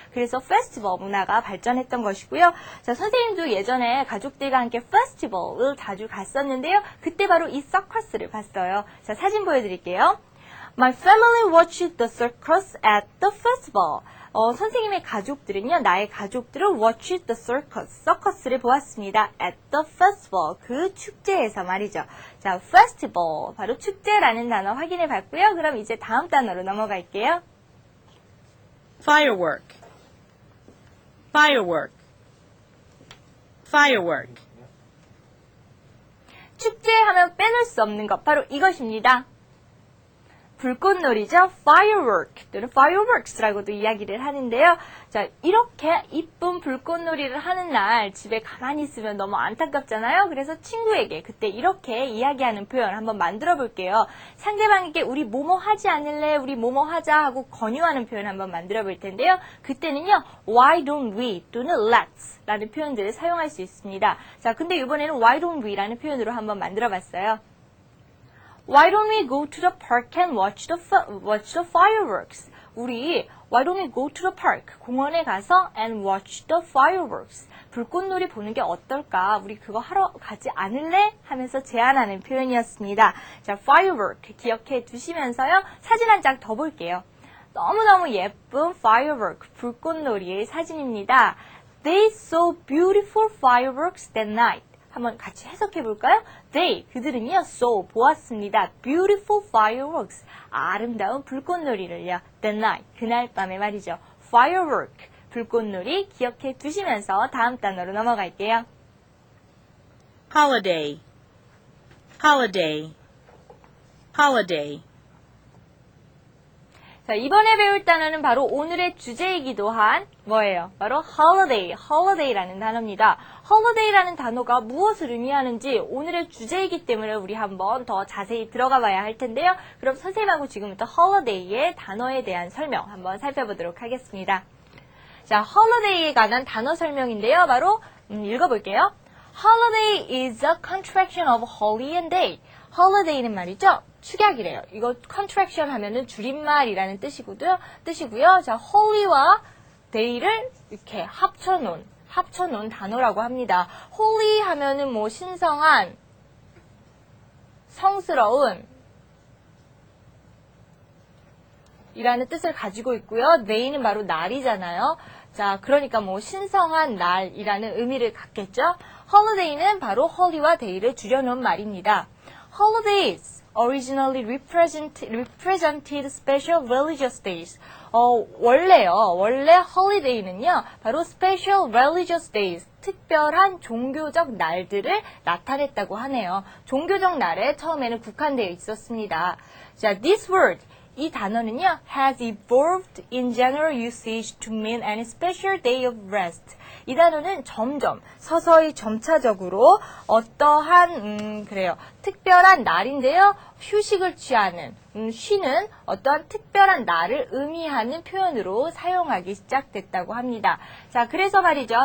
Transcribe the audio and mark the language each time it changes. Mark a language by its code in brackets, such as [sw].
[ko] 그래서 페스티벌 문화가 발전했던 것이고요. 자, 선생님도 예전에 가족들과 함께 페스티벌을 자주 갔었는데요. 그때 바로 이 서커스를 봤어요. 자, 사진 보여드릴게요. [en] My family watched the circus at the festival. [ko] 선생님의 가족들은요, 나의 가족들은 [en] watched the circus, [ko] 서커스를 보았습니다. [en] at the festival, [ko] 그 축제에서 말이죠. 자, festival, 바로 축제라는 단어 확인해 봤고요. 그럼 이제 다음 단어로 넘어갈게요. [en] firework, firework, firework. [ko] 축제하면 빼놓을 수 없는 것, 바로 이것입니다. 불꽃놀이죠. firework 또는 fireworks라고도 이야기를 하는데요. 자, 이렇게 이쁜 불꽃놀이를 하는 날 집에 가만히 있으면 너무 안타깝잖아요. 그래서 친구에게 그때 이렇게 이야기하는 표현 한번 만들어 볼게요. 상대방에게 우리 뭐뭐 하지 않을래? 우리 뭐뭐 하자 하고 권유하는 표현 한번 만들어 볼 텐데요. 그때는요. [en] why don't we [ko] 또는 let's 라는 표현들을 사용할 수 있습니다. 자, 근데 이번에는 [en] why don't we [ko] 라는 표현으로 한번 만들어 봤어요. [en] Why don't we go to the park and watch the fireworks? 우리 Why don't we go to the park? [ko] 공원에 가서 [en] and watch the fireworks. [ko] 불꽃놀이 보는 게 어떨까? 우리 그거 하러 가지 않을래? 하면서 제안하는 표현이었습니다. 자, firework 기억해 두시면서요. 사진 한 장 더 볼게요. 너무너무 예쁜 firework, 불꽃놀이의 사진입니다. [en] They saw beautiful fireworks that night. [ko] 한번 같이 해석해 볼까요? They, 그들은요, saw, 보았습니다. [en] Beautiful fireworks, [ko] 아름다운 불꽃놀이를요. [en] That night, [ko] 그날 밤에 말이죠. Firework, 불꽃놀이 기억해 두시면서 다음 단어로 넘어갈게요. [en] holiday, holiday, holiday. [ko] 자, 이번에 배울 단어는 바로 오늘의 주제이기도 한 뭐예요? 바로 holiday, holiday라는 단어입니다. holiday라는 단어가 무엇을 의미하는지 오늘의 주제이기 때문에 우리 한번 더 자세히 들어가 봐야 할 텐데요. 그럼 선생님하고 지금부터 holiday의 단어에 대한 설명 한번 살펴보도록 하겠습니다. 자, holiday에 관한 단어 설명인데요. 바로 읽어볼게요. [en] Holiday is a contraction of holy and day. [ko] holiday는 말이죠. 축약이래요. 이거 contraction 하면은 줄임말이라는 뜻이고요. 자, holy와 day를 이렇게 합쳐놓은 단어라고 합니다. holy 하면은 뭐 신성한, 성스러운 이라는 뜻을 가지고 있고요. day는 바로 날이잖아요. 자, 그러니까 뭐 신성한 날이라는 의미를 갖겠죠. holiday는 바로 holy와 day를 줄여놓은 말입니다. [en] holidays originally represented special religious days. [ko] 원래 holiday는요, 바로 [en] special religious days, [ko] 특별한 종교적 날들을 나타냈다고 하네요. 종교적 날에 처음에는 국한되어 있었습니다. [en] 자, this word, [ko] 이 단어는요, [en] has evolved in general usage to mean any special day of rest. [ko] 이 단어는 서서히 점차적으로 어떠한, 특별한 날인데요, 휴식을 취하는, 쉬는 어떠한 특별한 날을 의미하는 표현으로 사용하기 시작됐다고 합니다. 자, 그래서 말이죠.